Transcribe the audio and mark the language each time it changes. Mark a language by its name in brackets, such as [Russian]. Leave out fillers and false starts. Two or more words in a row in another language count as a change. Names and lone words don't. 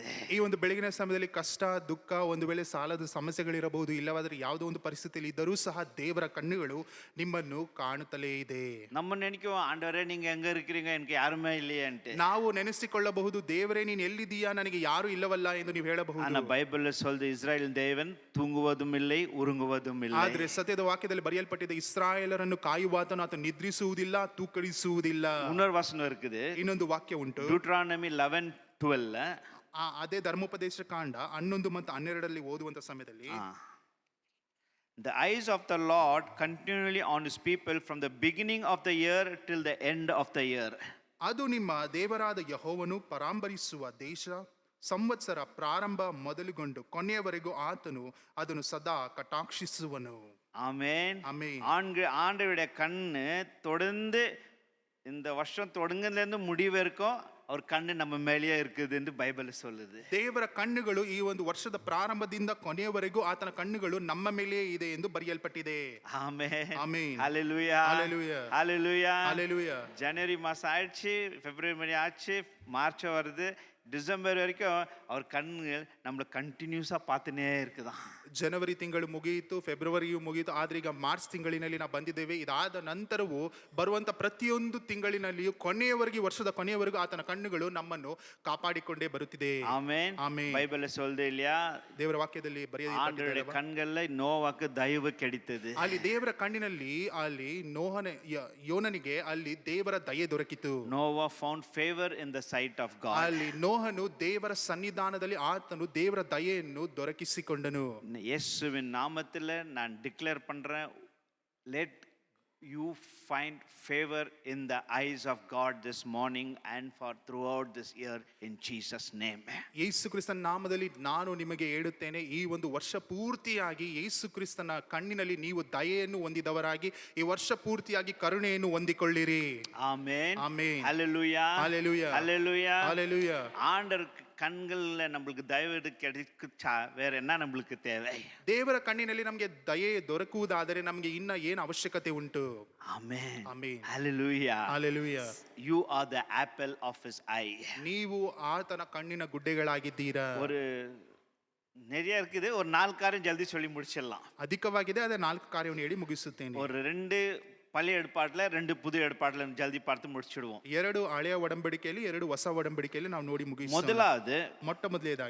[Kannada] ಈ ಒಂದು ಬೆಳಗಿನ ಸಮಯದಲ್ಲಿ ಕಷ್ಟ ದುಃಖ, ಒಂದು ವೇಳೆ ಸಾಲದ ಸಮಸ್ಯೆಗಳಿರಬಹುದು, ಇಲ್ಲವಾದರೆ ಯಾವುದೋ ಒಂದು ಪರಿಸ್ಥಿತಿಯಲ್ಲಿ ಇದ್ದರೂ ಸಹ ದೇವರ ಕಣ್ಣುಗಳು ನಿಮ್ಮನ್ನು ಕಾಣುತ್ತಲೇ ಇದೆ. [Tamil] நம்ம நினைக்குவோம், ஆண்டவரே நீங்க எங்க இருக்கிறீங்க, எனக்கு யாருமே இல்லையேன்ட்டு. [Kannada] ನಾವು ನೆನೆಸಿಕೊಳ್ಳಬಹುದು, ದೇವರೇ ನೀನು ಎಲ್ಲಿದ್ದೀಯಾ, ನನಗೆ ಯಾರು ಇಲ್ಲವಲ್ಲ ಎಂದು ನೀವು ಹೇಳಬಹುದು. [Tamil] ஆனா பைபிள்ல சொல்லுது, இஸ்ரவேல் தேவன் தூங்குவதும் இல்லை உறங்குவதும் இல்லை. [Kannada] ಆದ್ರೆ ಸತ್ಯದ ವಾಕ್ಯದಲ್ಲಿ ಬರೆಯಲ್ಪಟ್ಟಿದೆ, ಇಸ್ರಾಯೇಲರನ್ನು ಕಾಯುವಾತನು ಆತ ನಿದ್ರಿಸುವುದಿಲ್ಲ, ತೂಕಡಿಸುವುದಿಲ್ಲ. [Tamil] இன்னொரு வசனம் இருக்குது, [Kannada] ಇನ್ನೊಂದು ವಾಕ್ಯ ಉಂಟು. [Tamil] Deuteronomy 11:12. [Kannada] ಅದೇ ಧರ್ಮೋಪದೇಶ ಕಾಂಡ 11 ಮತ್ತು 12ರಲ್ಲಿ ಓದುವಂತ ಸಮಯದಲ್ಲಿ, [English] The eyes of the Lord continually on his people from the beginning of the year till the end of the year. [Kannada] ಅದು ನಿಮ್ಮ ದೇವರಾದ ಯೆಹೋವನು ಪರಾಂಬರಿಸುವ ದೇಶ ಸಂವತ್ಸರ ಪ್ರಾರಂಭ ಮೊದಲುಗೊಂಡು ಕೊನೆಯವರೆಗೂ ಆತನು ಅದನ್ನು ಸದಾ ಕಟಾಕ್ಷಿಸುವನು. [Tamil] ஆமென். [Kannada] ಆಮೆನ್. [Tamil] ஆண்டவருடைய கண்ணு தொடர்ந்து இந்த வருஷம் தொடங்குனதுலேருந்து முடிவு வரைக்கும் அவர் கண்ணு நம்ம மேலேயே இருக்குது என்று பைபிள் சொல்லுது. [Kannada] ದೇವರ ಕಣ್ಣುಗಳು ಈ ಒಂದು ವರ್ಷದ ಪ್ರಾರಂಭದಿಂದ ಕೊನೆಯವರೆಗೂ ಆತನ ಕಣ್ಣುಗಳು ನಮ್ಮ ಮೇಲೆ ಇದೆ ಎಂದು ಬರೆಯಲ್ಪಟ್ಟಿದೆ. [Tamil] ஆமென். [Kannada] ಆಮೆನ್. [Tamil] ஹalleluya. ஹalleluya. ஹalleluya. ஹalleluya. ஜனவரி மாசம் ஆயிடுச்சு, பிப்ரவரி ஆச்சு, மார்ச் வருது, டிசம்பர் வரைக்கும் அவர் கண்கள் நம்மளை கண்டினியூஸா பார்த்துனே இருக்குதான். [Kannada] ಜನವರಿ ತಿಂಗಳು ಮುಗಿಯಿತು, ಫೆಬ್ರವರಿಯು ಮುಗಿಯಿತು, ಆದ್ರೆ ಈಗ ಮಾರ್ಚ್ ತಿಂಗಳಿನಲ್ಲಿ ನಾವು ಬಂದಿದ್ದೇವೆ. ಇದಾದ ನಂತರವೂ ಬರುವಂತ ಪ್ರತಿಯೊಂದು ತಿಂಗಳಿನಲ್ಲಿಯೂ ಕೊನೆಯವರೆಗೂ, ವರ್ಷದ ಕೊನೆಯವರೆಗೂ ಆತನ ಕಣ್ಣುಗಳು ನಮ್ಮನ್ನು ಕಾಪಾಡಿಕೊಂಡೇ ಬರುತ್ತಿದೆ. [Tamil] ஆமென். [Kannada] ಆಮೆನ್. [Tamil] பைபிள்ல சொல்லுது இல்லையா? [Kannada] ದೇವರ ವಾಕ್ಯದಲ್ಲಿ [Tamil] ஆண்டவருடைய கண்கள்ல நோவாக்கு தயவு கிடைத்தது. [Kannada] ಅಲ್ಲಿ ದೇವರ ಕಣ್ಣಿನಲ್ಲಿ ಅಲ್ಲಿ ಯೋನನಿಗೆ ಅಲ್ಲಿ ದೇವರ ದಯೆ ದೊರಕಿತು. [English] Noah found favor in the sight of God. [Kannada] ಅಲ್ಲಿ ನೋಹನು ದೇವರ ಸನ್ನಿಧಾನದಲ್ಲಿ ಆತನು ದೇವರ ದಯೆಯನ್ನು ದೊರಕಿಸಿಕೊಂಡನು. [Tamil] இயேசுவின் நாமத்தில் நான் டிக்ளேர் பண்றேன், [English] let you find favor in the eyes of God this morning and for throughout this year in Jesus name. [Kannada] ಯೇಸು ಕ್ರಿಸ್ತನ ನಾಮದಲ್ಲಿ ನಾನು ನಿಮಗೆ ಹೇಳುತ್ತೇನೆ, ಈ ಒಂದು ವರ್ಷ ಪೂರ್ತಿಯಾಗಿ ಯೇಸು ಕ್ರಿಸ್ತನ ಕಣ್ಣಿನಲ್ಲಿ ನೀವು ದಯೆಯನ್ನು ಹೊಂದಿದವರಾಗಿ ಈ ವರ್ಷ ಪೂರ್ತಿಯಾಗಿ ಕರುಣೆಯನ್ನು ಹೊಂದಿಕೊಳ್ಳಿರಿ. [Tamil] ஆமென். [Kannada] ಆಮೆನ್. [Tamil] ஹalleluya. ஹalleluya. ஹalleluya. ஹalleluya. ஆண்டவர் கண்கள்ல நம்மளுக்கு தயவு கிடைக்குச்சா வேற என்ன நம்மளுக்கு தேவை? [Kannada] ದೇವರ ಕಣ್ಣಿನಲ್ಲಿ ನಮಗೆ ದಯೆ ದೊರಕುವುದಾದರೆ ನಮಗೆ ಇನ್ನ ಏನು ಅವಶ್ಯಕತೆ ಉಂಟು? ಆಮೆನ್. ಆಮೆನ್. Hallelujah. ಹಲ್ಲೆಲೂಯಾ. [English] You are the apple of his eye. [Kannada] ನೀವು ಆತನ ಕಣ್ಣಿನ ಗುಡ್ಡೆಗಳಾಗಿದ್ದೀರಾ. [Tamil] ஒரு நிறைய இருக்குது, ஒரு 4 காரியம் ஜல்தி சொல்லி முடிச்சிடலாம். [Kannada] ಅಧಿಕವಾಗಿದೆ, ಅದೇ 4 ಕಾರ್ಯವನ್ನು ಹೇಳಿ ಮುಗಿಸುತ್ತೇನೆ. [Tamil] ஒரு 2 பழைய ஏற்பாட்டுல 2 புது ஏற்பாட்டுல ஜல்தி பார்த்து முடிச்சிடுவோம். [Kannada] 2 ಹಳೆಯ ಒಡಂಬಡಿಕೆಯಲ್ಲಿ 2 ಹೊಸ ಒಡಂಬಡಿಕೆಯಲ್ಲಿ ನಾವು ನೋಡಿ ಮುಗಿಸೋಣ. [Tamil] முதலாவது [Kannada] ಮೊಟ್ಟ ಮೊದಲನೇದಾಗಿ